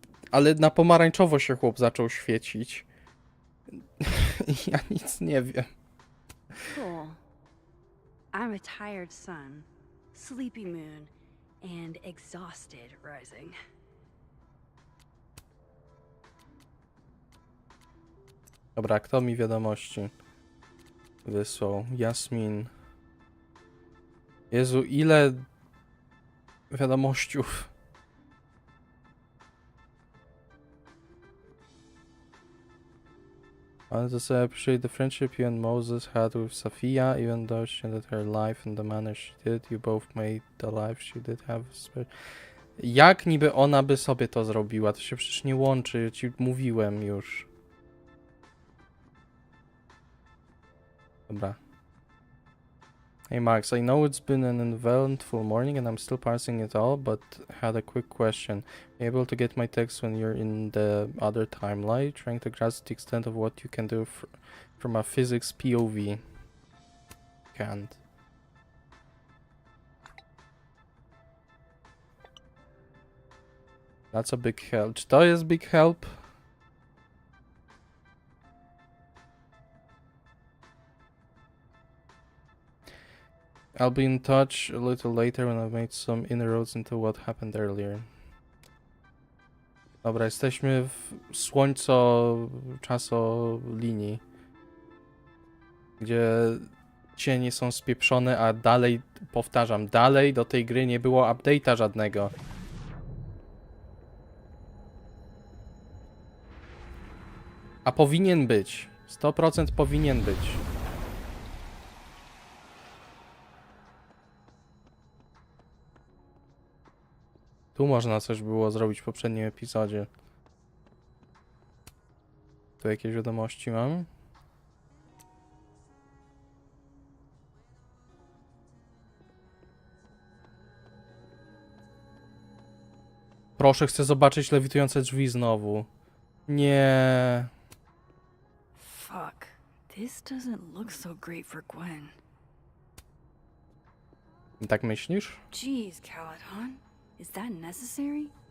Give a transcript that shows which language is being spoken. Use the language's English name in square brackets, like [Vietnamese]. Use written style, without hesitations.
[Polish] Ale na pomarańczowo się chłop zaczął świecić. Ja nic nie wiem. [English] Cool. I'm a tired sun, sleepy moon, and exhausted rising. [Polish] Dobra, kto mi wiadomości wysłał? Jasmin. Jezu, ile wiadomościów. [English] I just appreciate the friendship you and Moses had with Safia, even though she ended her life in the manner she did. You both made the life she did have. [Polish] Jak niby ona by sobie to zrobiła? To się przecież nie łączy, ci mówiłem już. Dobra. [English] Hey Max, I know it's been an eventful morning and I'm still parsing it all, but had a quick question. Are you able to get my text when you're in the other timeline? Trying to grasp the extent of what you can do from a physics POV. Can't. That's a big help. [Polish] Czy to jest [English] big help? I'll be in touch a little later when I've made some inroads into what happened earlier. [Polish] Dobra, jesteśmy w słońco-czasolinii, gdzie cienie są spieprzone, a dalej, powtarzam, dalej do tej gry nie było update'a żadnego. A powinien być. 100% powinien być. Tu można coś było zrobić w poprzednim epizodzie. Tu jakieś wiadomości mam? Proszę, chcę zobaczyć lewitujące drzwi znowu. Nie. [English] Fuck. This doesn't look so great for Gwen. [Polish] Tak myślisz? [English] Jeez, Caledon. Is that necessary?